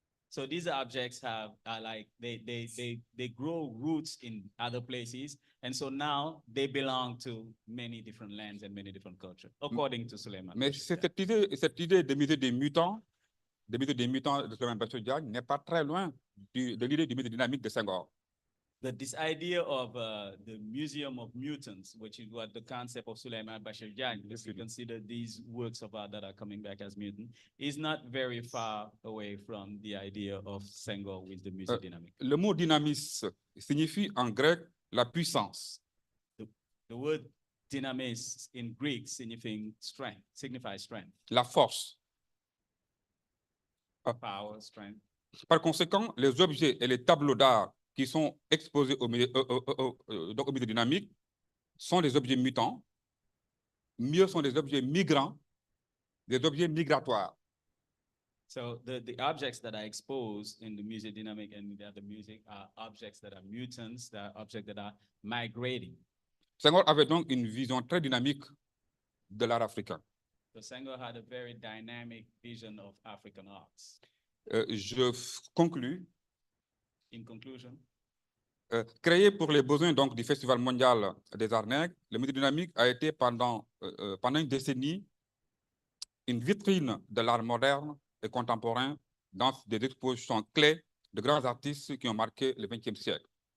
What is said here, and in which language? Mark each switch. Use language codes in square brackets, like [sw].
[en] So these objects are like they grow roots in other places, and so now they belong to many different lands and many different cultures, according to Souleymane. [fr] Mais cette idée de musée des mutants, de Souleymane Bachir Diagne n'est pas très loin de l'idée du musée dynamique de Senghor. [en] This idea of the Museum of Mutants, which is what the concept of Souleymane Bachir Diagne, if you consider these works of art that are coming back as mutant, is not very far away from the idea of Senghor with the Musée dynamique. [fr] Le mot dynamis signifie en grec la puissance. [en] The word dynamis in Greek signifies strength. [fr] La force. [en] Power, strength. [fr] Par conséquent, les objets et les tableaux d'art qui sont exposés au musée dynamique sont des objets mutants, mieux sont des objets migrants, des objets migratoires. [en] So the objects that are exposed in the Musée dynamique and the other music are objects that are mutants, that are objects that are migrating. [fr] Senghor avait donc une vision très dynamique de l'art africain. [en] So Senghor had a very dynamic vision of African arts. [fr] Je conclus. [en] In conclusion, [fr] créé pour les besoins donc, du Festival mondial des arts nègres, le Musée dynamique a été pendant une décennie une vitrine de l'art moderne et contemporain dans des expositions clés de grands artistes qui ont marqué le XXe siècle.